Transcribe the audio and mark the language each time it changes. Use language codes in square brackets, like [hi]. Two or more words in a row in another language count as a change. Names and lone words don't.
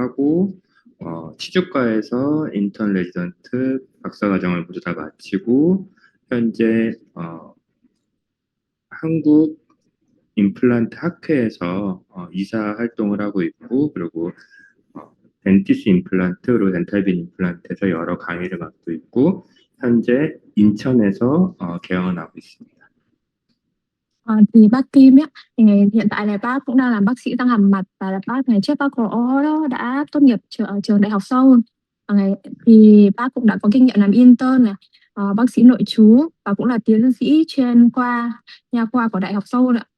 [ko] 하고 치주과에서 인턴 레지던트 박사과정을 모두 다 마치고 현재 한국 임플란트 학회에서 이사 활동을 하고 있고 그리고 덴티스 임플란트 그리고 덴탈빈 임플란트에서 여러 강의를 맡고 있고 현재 인천에서 개원을 하고 있습니다. [vi] Thì bác Kim ấy, thì hiện tại là bác cũng đang làm bác sĩ răng hàm mặt, và là bác ngày trước bác có đó đã tốt nghiệp ở trường Đại học Seoul. Thì bác cũng đã có kinh nghiệm làm intern này, bác sĩ nội trú, và cũng là tiến sĩ chuyên khoa nha khoa của Đại học Seoul ạ.